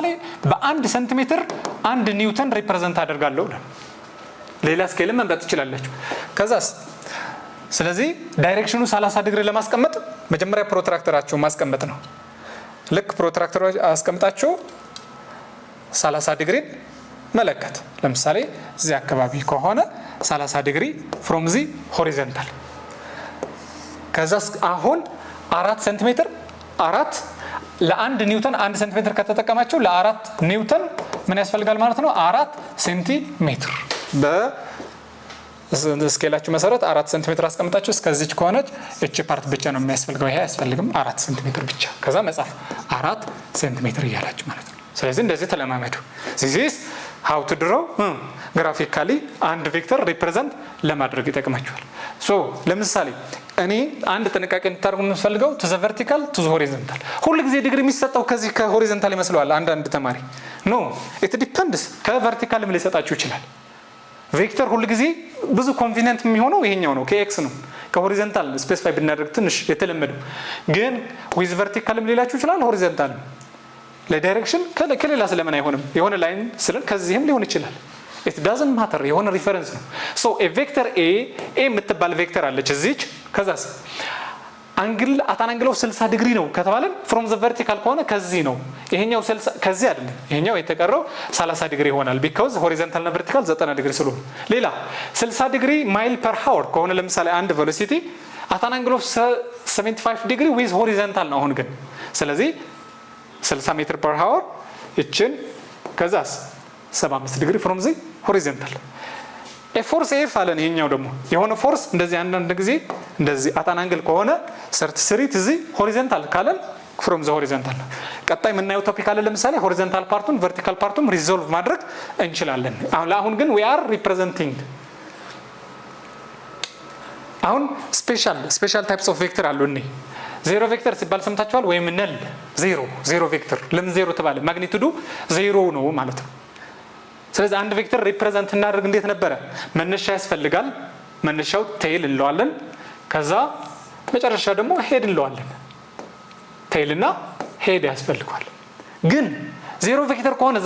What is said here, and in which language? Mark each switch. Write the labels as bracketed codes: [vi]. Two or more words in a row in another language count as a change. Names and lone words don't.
[am] በ1 ሴንቲሜትር 1 ኒውተን ሪፕሬዘንት አደርጋለሁ ሌላ ስኬል መምረጥ ይችላልላችሁ። ከዛስ ስለዚህ ዳይሬክሽኑ 30 ዲግሪ ለማስቀመጥ መጀመሪያ ፕሮትራክተራችሁ ማስቀመጥ ነው። ልክ ፕሮትራክተሩ አስቀምጣችሁ 30 ዲግሪ መለከት። ለምሳሌ እዚህ አካባቢ ከሆነ 30 ዲግሪ [en] from the horizontal [am] ከዛስ አሁን 4 ሴንቲሜትር ለ1 ኒውተን 1 ሴንቲሜትር ከተጠቀማችሁ ለ4 ኒውተን ምን ያስፈልጋል ማለት ነው? 4 ሴንቲሜትር በስኬላችሁ መሰረት 4 ሴንቲሜትር አስቀምጣችሁ እስከዚች ከሆነች እቺ ፓርት ብቻ ነው የሚያስፈልገው። ይሄ አያስፈልግም። 4 ሴንቲሜትር ብቻ ከዛ መጻፍ 4 ሴንቲሜትር እያላችሁ ማለት ነው። ስለዚህ እንደዚህ ተለማመዱ። [en] this is how to draw graphically [am] አንድ ቬክተር ሪፕሬዘንት ለማድረግ ይጠቅማችኋል። ሶ ለምሳሌ እኔ አንድ ጥንቃቄ እንድታደርጉ የምፈልገው [en] to the vertical to the horizontal [am] ሁሉ ጊዜ ዲግሪ የሚሰጠው ከዚህ ከሆሪዞንታል ይመስለዋል አንድ ተማሪ [en] no it depends [am] ከቨርቲካልም ሊሰጣችሁ ይችላል። ቬክተር ሁሉ ጊዜ ብዙ ኮንቬኒየንት የሚሆነው ይሄኛው ነው ከኤክስ ነው። ከሆሪዞንታል ስፔሲፋይ ብናደርግ ትንሽ የተለመደው ግን [en] with vertical [am] ም ሊላችሁ ይችላል ሆሪዞንታልም ለዳይሬክሽን ከሌላ ስለምን አይሆንም? የሆነ ላይን ስለ ከዚህም ሊሆን ይችላል። [en] it doesn't matter [am] የሆነ ሪፈረንስ ነው። [en] so a vector a [am] የምትባል ቬክተር አለች እዚች ከዛስ አንግል አታን አንግል 60 ዲግሪ ነው ከተባለን [en] from the vertical [am] ከሆነ ከዚህ ነው። ይሄኛው 60 ከዚህ አይደለም። ይሄኛው የተቀረው 30 ዲግሪ ይሆናል [en] because horizontal [am] እና vertical 90 ዲግሪ ስለሆነ። ሌላ 60 ዲግሪ [en] mile per hour [am] ከሆነ ለምሳሌ አንድ ቬሎሲቲ አታን አንግል 75 ዲግሪ [en] with horizontal [am] ነው አሁን ግን ስለዚህ 60 [en] meter per hour [am] እችን ከዛስ 75 ዲግሪ [en] from the horizontal [am] ፎርስ ኤፍ አለን። ይሄኛው ደግሞ የሆነ ፎርስ እንደዚህ አንዳንድ ጊዜ እንደዚህ አታን አንግል ከሆነ 33 እዚህ ሆሪዞንታል ካለን [en] from the horizontal [am] ቀጣይ የምናየው ቶፒክ አለ። ለምሳሌ ሆሪዞንታል ፓርቱን ቨርቲካል ፓርቱን ሪዞልቭ ማድረግ እንችላለን። አሁን ግን [en] we are representing [am] አሁን [en] special types of vector [am] አሉ። እኔ ዜሮ ቬክተር ሲባል ሰምታችኋል? ወይም ነል ዜሮ ቬክተር። ለምን ዜሮ ተባለ? ማግኒቱዱ ዜሮ ነው ማለት ነው። ስለዚህ አንድ ቬክተር ሪፕሬዘንት እናደርግ እንዴት ነበረ? መነሻ ያስፈልጋል። መነሻው ቴይል እንለዋለን። ከዛ መጨረሻ ደግሞ ሄድ እንለዋለን። ቴይል እና ሄድ ያስፈልጋል። ግን ዜሮ ቬክተር ከሆነ ዘ